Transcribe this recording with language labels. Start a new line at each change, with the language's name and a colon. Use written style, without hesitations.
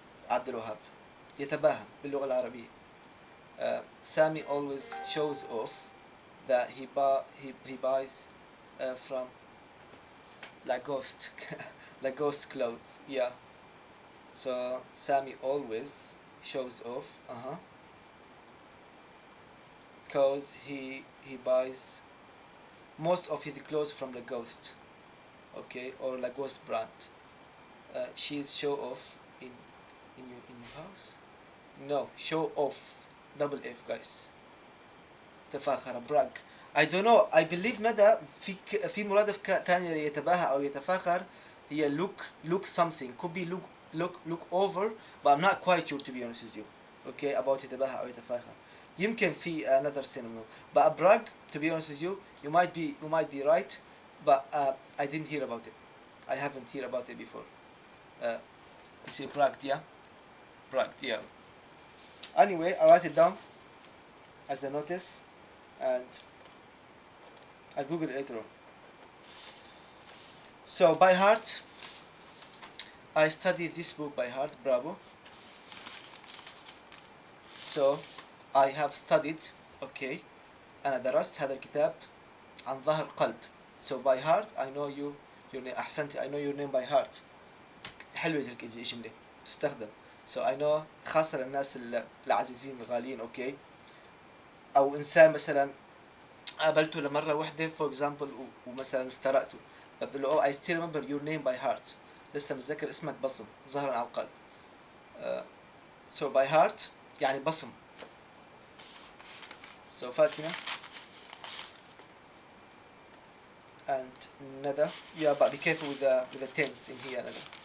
Arabic: عبد الوهاب يتباهى باللغة العربية.
English: Sammy always shows off that he buys from Lacoste clothes. Yeah. So Sammy always shows off. Cause he buys most of his clothes from Lacoste. Okay, or Lacoste brand. She's show off in your house. No, show off. Double F guys.
Arabic: تفاخر
English: brag. I don't know. I believe
Arabic: ندى في مرادف تانية يتباهى أو يتفاخر هي
English: look something. Could be look over, but I'm not quite sure to be honest with you. Okay, about
Arabic: يتباهى أو يتفاخر. يمكن في
English: another synonym. But brag, to be honest with you, you might be right, but I didn't hear about it. I haven't heard about it before. You see bragged, yeah? Bragged, yeah. Anyway, I write it down as a notice, and I'll Google it later on. So by heart, I studied this book by heart. Bravo. So I have studied. Okay.
Arabic: أنا درست هذا الكتاب عن ظهر قلب.
English: So by heart I know your name.
Arabic: أحسنت.
English: I know your name by heart.
Arabic: حلوة الجملة تستخدم.
English: So I know
Arabic: خاصة للناس العزيزين الغاليين.
English: Okay.
Arabic: أو إنسان مثلا قابلته لمرة واحدة
English: for example
Arabic: ومثلا افترقته فبقول له
English: I still remember your name by heart.
Arabic: لسه متذكر اسمك بصم ظهرا على القلب.
English: So by heart
Arabic: يعني بصم.
English: So Fatima and Nada. Yeah, but be careful with the tense in here, Nada.